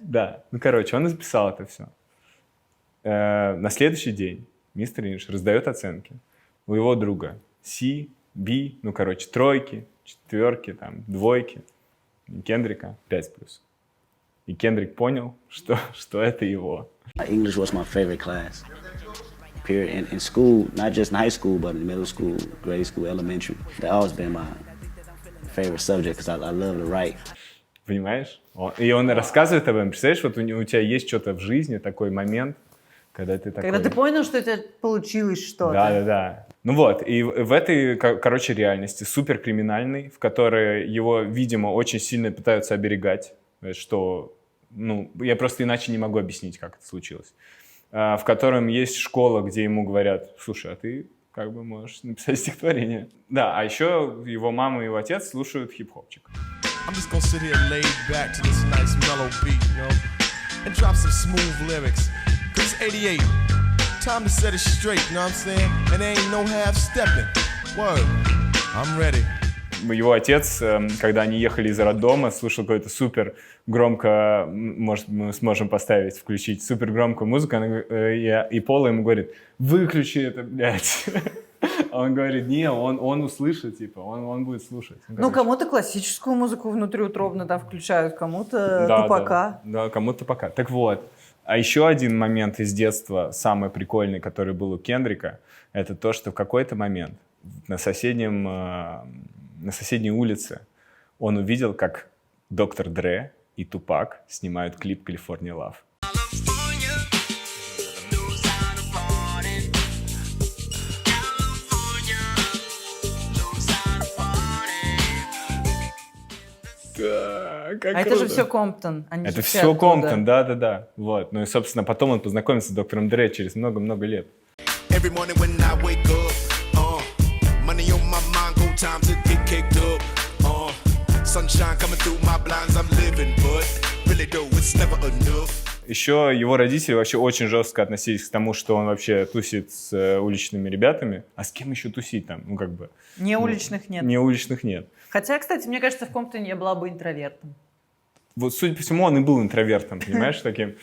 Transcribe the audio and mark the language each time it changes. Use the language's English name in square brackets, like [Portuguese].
[Russian] Да, ну короче, он записал это все. На следующий день мистер Инш раздает оценки. У его друга C, B, ну короче, тройки, четверки, там, двойки. И Кендрика 5+. И Кендрик понял, что это его. [English] English was my favorite class. Period. In school, not just in high school, but in middle school, grade school, elementary. That always been my favorite subject because I love to write. [Russian] Понимаешь? И он рассказывает об этом. Представляешь, вот у тебя есть что-то в жизни, такой момент, когда ты такой... Когда ты понял, что у тебя получилось что-то. Да. Ну вот, и в этой, короче, реальности суперкриминальной, в которой его, видимо, очень сильно пытаются оберегать, что, ну, я просто иначе не могу объяснить, как это случилось, в котором есть школа, где ему говорят: слушай, а ты как бы можешь написать стихотворение. Да, а еще его мама и его отец слушают хип-хопчик. [English] I'm just gonna sit here laid back to this nice mellow beat, you know, and drop some smooth lyrics. Cause it's 88. Time to set it straight, you know what I'm saying? And there ain't no half stepping. Word. I'm ready. [Russian] Его отец, когда они ехали из роддома, слушал какую-то супер громко, может, мы сможем включить супер громкую музыку, и Пола ему говорит: выключи это, блядь. А он говорит: не, он услышит, типа, он будет слушать. Ну, кому-то классическую музыку внутриутробно там включают, кому-то Тупака. Да, кому-то Тупака. Так вот, а еще один момент из детства, самый прикольный, который был у Кендрика, это то, что в какой-то момент на соседней улице он увидел, как Доктор Дре и Тупак снимают клип «California Love». Да, как это круто. же все Комптон. Это все Комптон, да. Вот. Ну и, собственно, потом он познакомится с доктором Дре через много-много лет. [English] Every morning when I wake up, money on my mind, go time to get kicked up. Sunshine coming through my blinds, I'm living, but really though it's never enough. [Russian] Еще его родители вообще очень жестко относились к тому, что он вообще тусит с уличными ребятами. А с кем еще тусить там? Ну, как бы... Не уличных нет. Не уличных нет. Хотя, кстати, мне кажется, в Комптоне я была бы интровертом. Вот, судя по всему, он и был интровертом, понимаешь, таким.